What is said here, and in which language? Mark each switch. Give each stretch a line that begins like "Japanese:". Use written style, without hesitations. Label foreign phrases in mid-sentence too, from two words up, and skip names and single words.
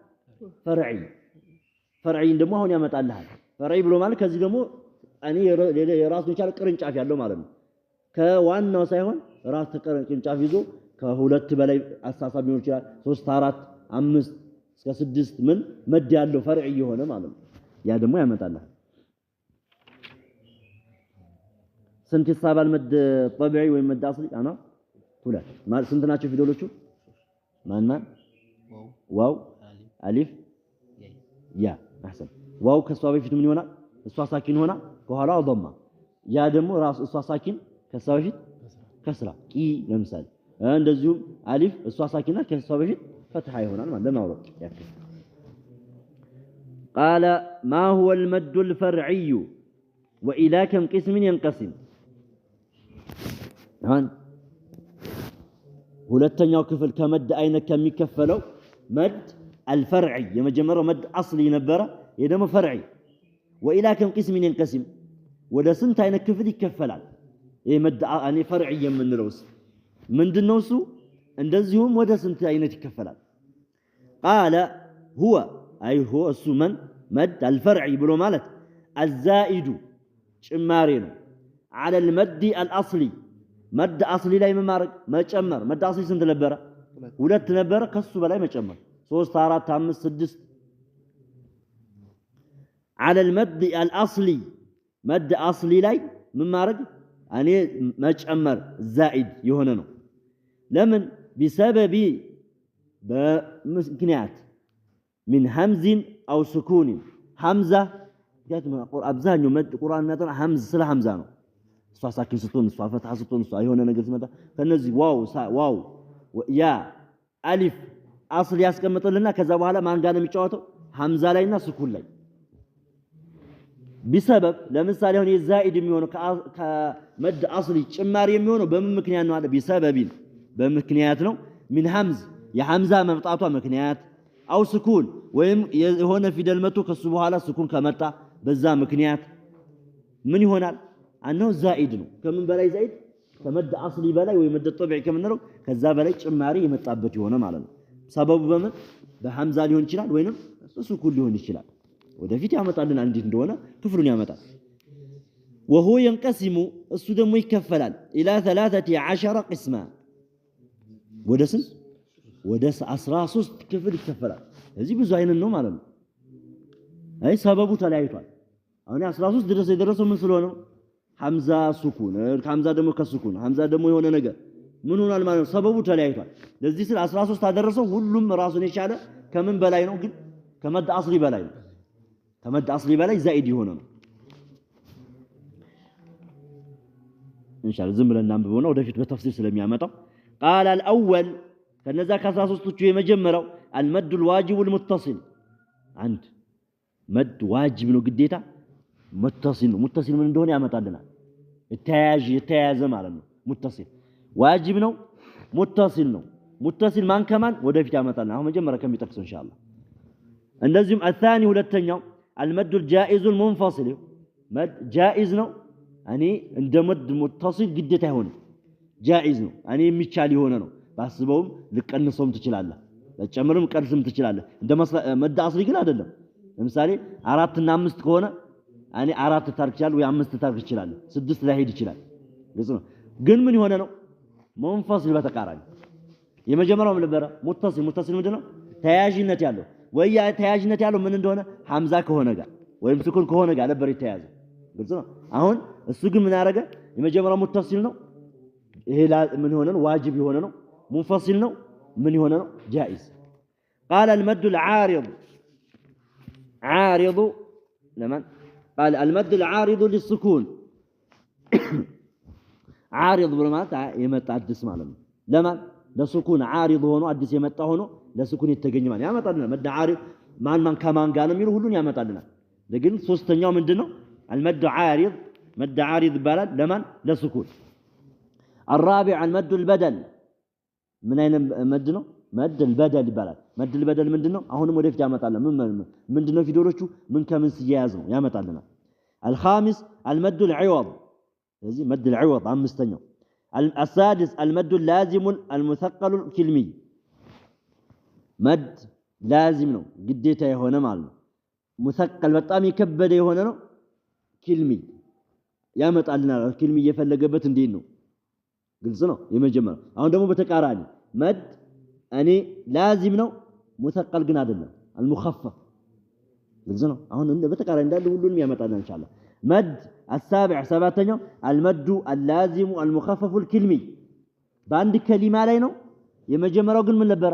Arabic: فرعي دمو هون يمت الله فرعي بلو مالك كذي دمو أني راس نشال
Amharic: قرنጫፍ ያለው ማለት ነው ከዋናው ሳይሆን ራስ ቅርንጫፍ ይዞ ከሁለት በላይ አሳሳብ ሊሆን ይችላል 3 4 5 እስከ 6 ምን መድ ያለው ፈርዒ የሆነ ማለት ነው ያ ደግሞ ያመጣል ስንት ይሳባል
Arabic: مد طبيعي
Amharic: ወይ
Arabic: مد أصلي
Amharic: አና ሁለት ማለት ስንት ናቸው ፊደሎቹ ማን ዋው አሊፍ ያ አህሰን ዋው ከሷ በፊት ምን ይሆናል እሷ ሳኪን ሆና ከኋላው ضمه ያ ደግሞ ራስ እሷ ሳኪን ከሷ በፊት ከስራ ቂ ለምሳሌ እንደዚሁም አሊፍ እሷ ሳኪና ከሷ በፊት ፈትሐ ይሆናል ማለት ለማውረድ ያክል
Arabic: قال ما هو المد الفرعي والى كم قسم ينقسم هان
Amharic: ሁለተኛው ክፍል ከመድ አይነት ከሚከፈለው
Arabic: مد الفرعي
Amharic: የመጀመሪያው መድ አስሊ ነበረ ይሄ ደግሞ
Arabic: فرعي والى كم قسم ينقسم
Amharic: ወደ ስንት አይነት ክፍል ይከፈላል ይሄ መድ አኔ ፈርዒ የምንለውስ ምንድነው እሱ እንደዚሁም ወደ ስንት አይነት ይከፈላል
Arabic: قال هو اي هو
Amharic: እሱ
Arabic: مد الفرعي
Amharic: ብሎ ማለት الزائد ጭማሪ ነው
Arabic: على المد الاصلي مد أصلي
Amharic: ላይ መማረግ መጨመር
Arabic: مد أصلي
Amharic: ስንት ነበረ ሁለት ነበረ ከሱ በላይ መጨመር 3 4 5 6
Arabic: على المد الاصلي مد اصلي
Amharic: ላይ መማረግ እኔ መጨመር زائد የሆነ ነው ለምን بسبب በምክንያት
Arabic: من همز او سكون حمزه
Amharic: ያትማ አብዛኛው
Arabic: مد قرآن
Amharic: እና ሐምዝ ስለ ሐምዛ ነው እሷ ሳኪን ስትሆን እሷ ፈትሐ ስትሆን እሷ የሆነ ነገር ሲመጣ ከነዚህ ዋው ያ አሊፍ አስል ያስቀምጥልና ከዛ በኋላ ማን ጋር ነው የሚጫወተው ሐምዛ ላይና ስኩን ላይ بسبب ለምሳሌ አሁን የዛኢድ የሚሆነው
Arabic: من مد أصلي
Amharic: ጭማሪ የሚሆነው በምን ምክንያት ነው አለ بسبب በምክንያት ነው
Arabic: من همز
Amharic: የሐምዛ መምጣቷ ምክንያት
Arabic: أو سكون
Amharic: ወይም የሆነ ፊደል መጥቶ ከሱ በኋላ ስኩን ከመጣ በዛ ምክንያት ምን ይሆናል አንው ዛኢድ ነው ከምን በላይ
Arabic: زائد من مد أصلي
Amharic: በላይ ወይ
Arabic: مد طبيعي
Amharic: ከምንለው ከዛ በላይ ጭማሪ የመጣበት የሆነ ማለት ነው ሰበቡ በምን በሐምዛ ሊሆን ይችላል ወይንም ስኩን ሊሆን ይችላል ወደፊት ያመጣልን እንዴት እንደሆነ ክፍሉን ያመጣል
Arabic: وهو ينقسم
Amharic: እሱ ደግሞ ይከፈላል
Arabic: الى 13 قسما
Amharic: ወደ 13 ክፍል ይከፈላል እዚህ ብዙ አይነት ነው ማለት ነው አይ ሰበቡ ተለያይቷል አሁን 13 ድረስ የደረሰው ምን ስለሆነ ሐምዛ ስኩን ሐምዛ ደግሞ ከስኩን ሐምዛ ደግሞ የሆነ ነገር ምን ሆኗል ማለት ነው ሰበቡ ተለያይቷል ለዚህ ስለ 13 አደረሰው ሁሉም ራሱን የቻለ ከምን በላይ ነው ግን
Arabic: من مد أصلي
Amharic: በላይ ነው
Arabic: من مد أصلي
Amharic: በላይ ዛኢድ የሆነ ነው ኢንሻአላህ ዝም ብለን እናንብበውና ወደፊት በተፍሲር ስለሚያመጣው
Arabic: قال الاول
Amharic: ከነዛ ከ13ቶቹ የመጀመሪያው
Arabic: المد الواجب المتصل
Amharic: አንድ
Arabic: مد واجب
Amharic: ነው ግዴታ ሙተሲል ምን እንደሆነ ያመጣልናል የተያያዘ ማለት ነው ሙተሲል ዋጅብ ነው ሙተሲል ማን ከማን ወደፊት ያመጣልናል አሁን መጀመሪያ ከሚጠቅሰው ኢንሻአላህ እንደዚሁም الثاني ሁለተኛው
Arabic: المد الجائز المنفصل مد جائز
Amharic: ነው እኔ እንደ
Arabic: مد متصل
Amharic: ግዴታ አይሆንም ጃኢዝ ነው እኔ የሚቻል የሆነ ነው ባስበውም ልቀንሰውም ትችላለህ ለጨምርም ቀንስም ትችላለህ እንደ
Arabic: مد أصلي
Amharic: ግን አይደለም ለምሳሌ 4 እና 5 ከሆነ እኔ 4 ታርክ ይችላል ወይ 5 ታርክ ይችላል 6 ላይ ሄድ ይችላል ግልጽ ነው ግን ምን ይሆነ ነው መንፈሲል በተቃራኒ የመጀመሪያው ምን ነበር ሙተሲል ምንድነው ተያያዥነት ያለው ወይ ያ ተያያዥነት ያለው ምን እንደሆነ ሐምዛ ከሆነ ጋር ወይም ስኩን ከሆነ ጋር ነበር የተያያዘ ግልጽ ነው አሁን እሱ ግን ምን ያደረገ የመጀመሪያው ሙተሲል ነው ይሄ ምን ሆነ ነው ዋጅብ የሆነ ነው منفصل ነው ምን ይሆነ ነው
Arabic: جائز قال المد العارض عارض لمن قال المد العارض للسكون عارض
Amharic: ብሎ ማለት የመጣ አዲስ ማለት ነው ለማን ለሱኩን ዓሪድ ሆኖ አዲስ የመጣ ሆኖ ለሱኩን የተገኘ ማለት ያመጣልናል።
Arabic: مد عارض
Amharic: ማን ከማን ጋር ነው የሚለው ሁሉን ያመጣልናል። ግን ሶስተኛው ምንድነው?
Arabic: المد عارض مد عارض
Amharic: ይባላል ለማን ለሱኩን
Arabic: الرابع المد البدل
Amharic: ምን አይነት መድ ነው?
Arabic: مد البدل
Amharic: ይባላል።
Arabic: مد البدل
Amharic: ምንድነው? አሁንም ወደፊት ያመጣልናል። ምንድነው ፊደሎቹ ምን ከምን ሲያያዝ ነው ያመጣልናል።
Arabic: الخامس المد العوض
Amharic: ስለዚህ
Arabic: مد العوض
Amharic: አምስተኛው
Arabic: السادس المد اللازم المثقل الكلمي مد لازم
Amharic: ነው ግዴታ የሆነ ማለት ነው። ሙሰቀል በጣም የከበደ የሆነ ነው። ኪልሚ ያመጣልናል። ኪልሚ እየፈለገበት እንዴት ነው? ግልጽ ነው የመጀመሪያው። አሁን ደግሞ በተቃራኒ መድ እኔ ላዚም ነው ሙሰቀል ግን አይደለም አልሙኸፈፍ ግልጽ ነው። አሁን በተቃራኒ እንዳለ ሁሉንም ያመጣልናል ኢንሻአላህ።
Arabic: مد السابع
Amharic: ሰባተኛው
Arabic: المد اللازم المخفف الكلمي
Amharic: በአንድ ከሊማ ላይ ነው። የመጀመሪያው ግን ምን ነበረ?